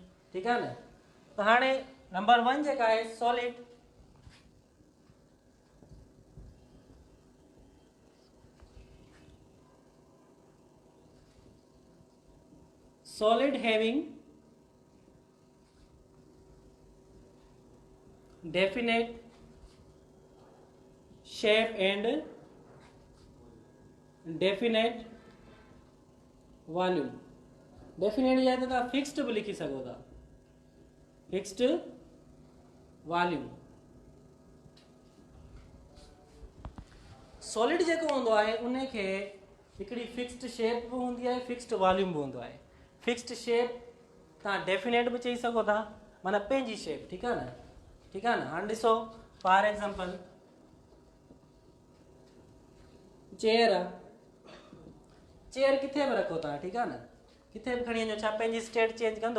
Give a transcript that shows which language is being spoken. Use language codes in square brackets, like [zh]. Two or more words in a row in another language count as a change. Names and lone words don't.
[sd] ठीकु आहे न? त हाणे नंबर 1 जेका आहे सॉलिड। [en] solid having definite shape and definite volume। [sd] definite या तो फिक्स्ड भी लिखी सको था, [en] fixed volume. [sd] सॉलिड जेको हूंदो आहे उनखे हिकिड़ी [en] fixed shape [sd] भी हूंदी आहे, [en] fixed volume [sd] भी हूंदो आहे। [en] fixed shape [sd] तव्हां डेफिनेट भी चई सको था, माना पंहिंजी शेप। ठीकु आहे न? ठीकु आहे न? हाणे ॾिसो [en] for example [sd] चेयर आहे, चेयर किथे बि रखो तव्हां, ठीकु आहे न, किथे बि खणी वञो, छा पंहिंजी [en] state change [sd] कंदो?